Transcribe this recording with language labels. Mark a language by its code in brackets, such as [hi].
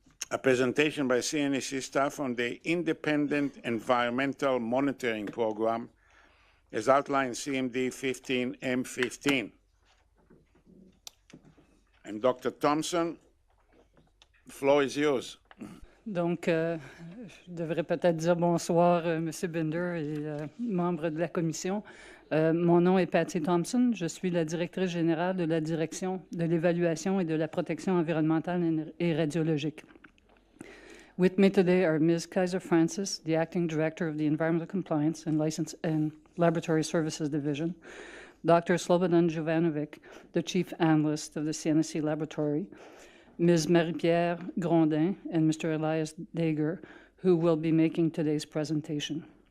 [en] a presentation by CNSC staff on the Independent Environmental Monitoring Program as outlined CMD 15M15. And Dr. Thompson, the floor is yours. [fr] Donc, je devrais peut-être dire bonsoir, M. Binder et membres de la commission. Mon nom est Patty Thompson. Je suis la directrice générale de la direction de l'évaluation et de la protection environnementale et radiologique. [en] With me today are Ms. Kaiser Francis, the acting director of the Environmental Compliance and License and Laboratory Services Division, Dr. Slobodan Jovanovic, the chief analyst of the CNSC laboratory, Ms. Marie-Pierre Grondin, and Mr. Elias Dager, who will be making today's presentation.